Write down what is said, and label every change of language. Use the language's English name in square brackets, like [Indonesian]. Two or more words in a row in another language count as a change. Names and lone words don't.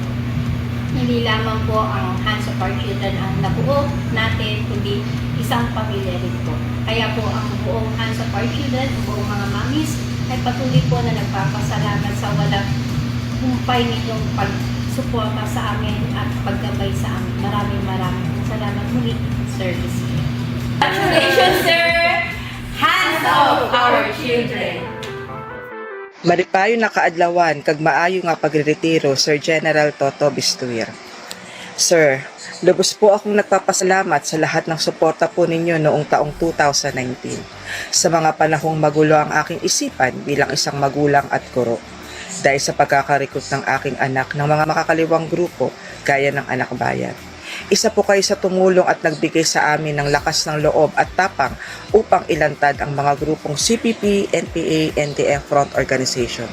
[Filipino] Hindi lamang po ang Hands of Our Children ang nabuo natin, kundi isang pamilya rin po. Kaya po ang buong Hands of Our Children, ang buong mga mamis, ay patuloy po na nagpapasalamat sa walang humpay ninyong pagsuporta sa amin at paggabay sa amin. Maraming salamat muli, Service. [English] Congratulations, sir! Hands of Our Children! [Hiligaynon] Maripayo na kaadlawan kag maayo nga pagretiro Sir General Toto Vistuir. [Filipino] Sir, lubos po akong nagpapasalamat sa lahat ng suporta po ninyo noong taong 2019. Sa mga panahong magulo ang aking isipan bilang isang magulang at guro. Dahil sa pagkakarikot ng aking anak ng mga makakaliwang grupo gaya ng Anak Bayan. Isa po kayo sa tumulong at nagbigay sa amin ng lakas ng loob at tapang upang ilantad ang mga grupong CPP, NPA, NTF Front Organization.